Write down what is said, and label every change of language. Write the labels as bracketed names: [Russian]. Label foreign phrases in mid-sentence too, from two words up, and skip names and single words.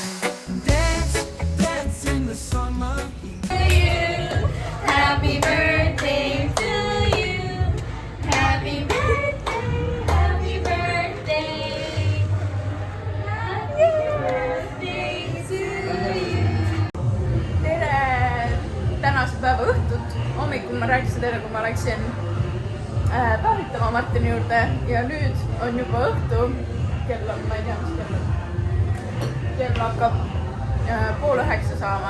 [English] Dance, dance in the summer heat. To you, happy birthday to you. Happy birthday, happy birthday. Happy birthday to you. [Estonian] Tänase päeva õhtut. Hommikul ma rääkisin teile, kui ma läksin päevitama Martini juurde ja nüüd on juba õhtu. Kell on, ma ei tea, mis kell on. Kell hakkab 8:30 saama.